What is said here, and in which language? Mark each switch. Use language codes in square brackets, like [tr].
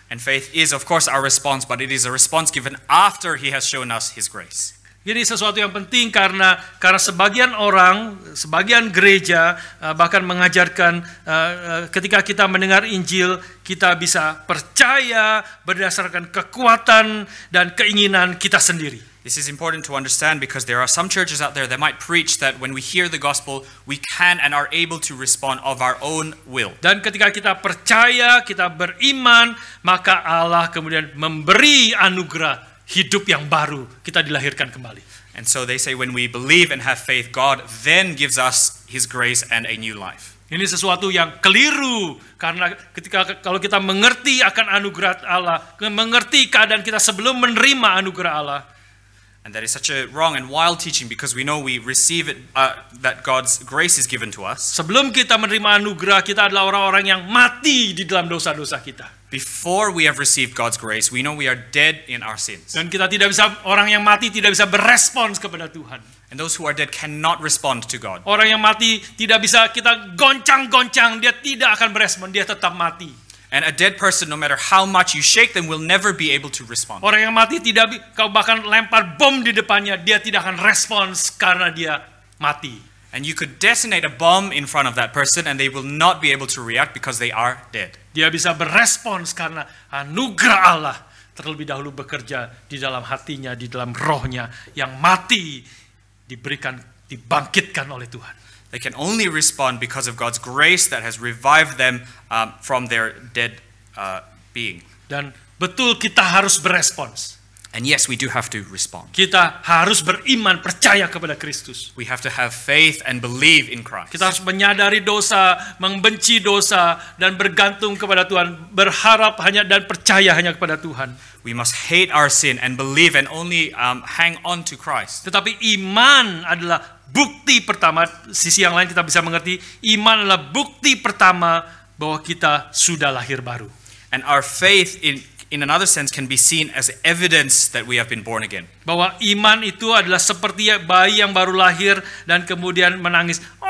[en] And faith is of course our response, but it is a response given after He has shown us His grace. [id] Jadi sesuatu yang penting karena sebagian orang, sebagian gereja bahkan mengajarkan ketika kita mendengar Injil kita bisa percaya berdasarkan kekuatan dan keinginan kita sendiri. [en] This is important to understand because there are some churches out there that might preach that when we hear the gospel, we can and are able to respond of our own will. [id] Dan ketika kita percaya, kita beriman, maka Allah kemudian memberi anugerah hidup yang baru, kita dilahirkan kembali. [en] And so they say when we believe and have faith, God then gives us His grace and a new life. [id] Ini sesuatu yang keliru karena kalau kita mengerti akan anugerah Allah, mengerti keadaan kita sebelum menerima anugerah Allah. [en] And that is such a wrong and wild teaching because we know we receive it, that God's grace is given to us. [id] Sebelum kita menerima anugerah, kita adalah orang-orang yang mati di dalam dosa-dosa kita. [en] Before we have received God's grace, we know we are dead in our sins. [id] Dan kita tidak bisa, orang yang mati tidak bisa berespons kepada Tuhan. [en] And those who are dead cannot respond to God. [id] Orang yang mati tidak bisa kita goncang-goncang, dia tidak akan berespon, dia tetap mati. [en] And a dead person, no matter how much you shake them, will never be able to respond. [id] Orang yang mati kau bahkan lempar bom di depannya, dia tidak akan respons karena dia mati. [en] And you could detonate a bomb in front of that person and they will not be able to react because they are dead. [id] Dia bisa berespons karena anugerah Allah terlebih dahulu bekerja di dalam hatinya, di dalam rohnya yang mati dibangkitkan oleh Tuhan. [en] They can only respond because of God's grace that has revived them from their dead being. [id] Dan betul kita harus berespons. [en] And yes, we do have to respond. [id] Kita harus beriman, percaya kepada Kristus. [en] We have to have faith and believe in Christ. [id] Kita harus menyadari dosa, membenci dosa, dan bergantung kepada Tuhan. Berharap hanya dan percaya hanya kepada Tuhan. [en] We must hate our sin and believe and only hang on to Christ. [id] Tetapi iman adalah bukti pertama. Sisi yang lain kita bisa mengerti, iman adalah bukti pertama bahwa kita sudah lahir baru. [en] And our faith in another sense can be seen as evidence that we have been born again. [id] Bahwa iman itu adalah seperti bayi yang baru lahir dan kemudian menangis.